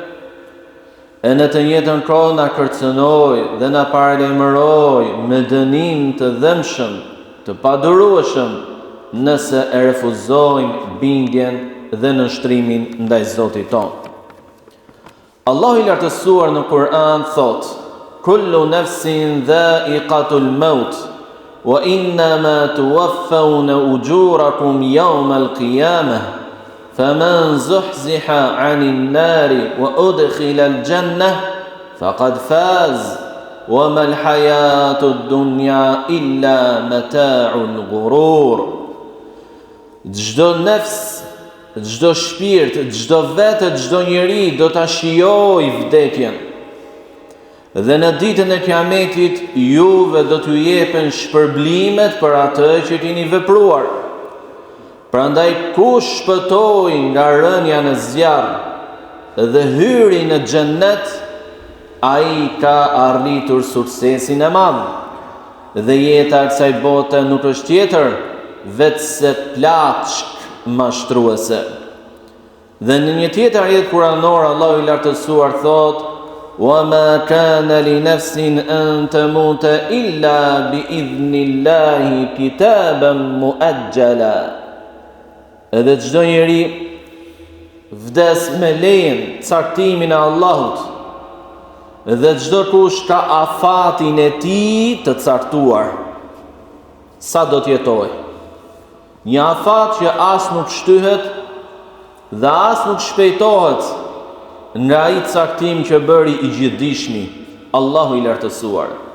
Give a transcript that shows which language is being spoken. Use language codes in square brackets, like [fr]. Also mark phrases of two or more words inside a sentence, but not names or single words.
[sq] E në të njëjtën kohë na kërcënoi dhe na paralajmëroi me dënim të dëmshëm, të padurueshëm, nëse e refuzojmë bindjen dhe nënshtrimin ndaj Zotit ton. Allahu i lartësuar në Kur'an thot: [ar] "كل نفس ذائقة الموت وإنما توفون أجوركم يوم القيامة فمن زحزح عن النار وأدخل الجنة فقد فاز وما الحياة الدنيا إلا متاع الغرور." [sq] Çdo nefs, çdo shpirt, çdo vetë, çdo njeri do ta shijojë vdekjen. Dhe në ditën e Kiametit juve do t'ju jepen shpërblimet për atë që keni vepruar. Prandaj kush shpëtoi nga rënja në zjarr dhe hyri në xhennet, ai ka arritur suksesin e madh. Dhe jeta e kësaj bote nuk është tjetër vetëse plaçk mashtruese. Dhe në një tjetër ajet kuranor Allahu i lartësuar thotë: [ar] وَمَا كَانَ لِنَفْسٍ أَن تَمُوتَ إِلَّا بِإِذْنِ اللَّهِ كِتَابًا مُؤَجَّلًا. [sq] Edhe çdo njeri vdes me lejen, caktimin e Allahut. Dhe çdo kush ka afatin e tij të caktuar. Sa do të jetojë? Një afat që as nuk shtyhet dhe as nuk shpejtohet nga ai caktim që bëri i gjithdijshmi, Allahu i lartësuar.